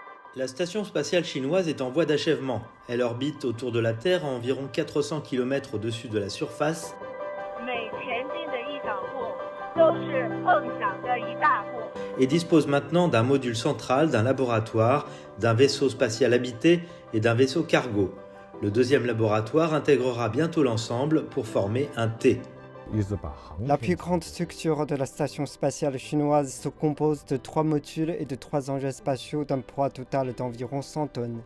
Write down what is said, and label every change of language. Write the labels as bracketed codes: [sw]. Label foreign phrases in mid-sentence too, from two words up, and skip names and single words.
[fr] La station spatiale chinoise est en voie d'achèvement. Elle orbite autour de la Terre à environ 400 km au-dessus de la surface [zh] 每前进的一小步都是梦想的一大步。 [fr] et dispose maintenant d'un module central, d'un laboratoire, d'un vaisseau spatial habité et d'un vaisseau cargo. Le deuxième laboratoire intégrera bientôt l'ensemble pour former un T. La plus grande structure de la station spatiale chinoise se compose de 3 modules et de 3 engins spatiaux d'un poids total d'environ 100 tonnes.